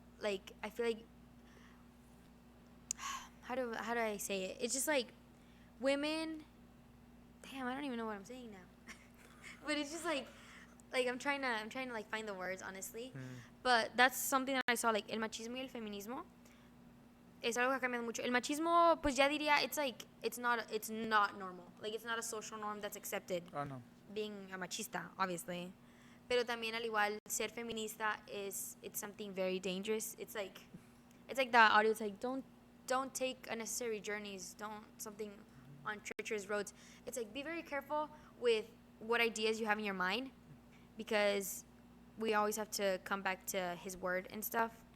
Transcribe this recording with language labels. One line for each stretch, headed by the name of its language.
English: Like, I feel like, how do I say it? It's just like women. Damn, I don't even know what I'm saying now. But it's just like I'm trying to like find the words, honestly. But that's something that I saw, like
Spanish: el machismo y el feminismo. Es algo que ha cambiado mucho. El machismo, pues ya diría,
English: it's not normal. Like, it's not a social norm that's accepted. Oh, no. Being a machista, obviously.
Spanish: Pero también, al igual, ser feminista
English: it's something very dangerous. It's like the audio. It's like, don't take unnecessary journeys. Don't something on treacherous roads. It's like, be very careful with what ideas you have in your mind, because we always have to come back to his word and stuff.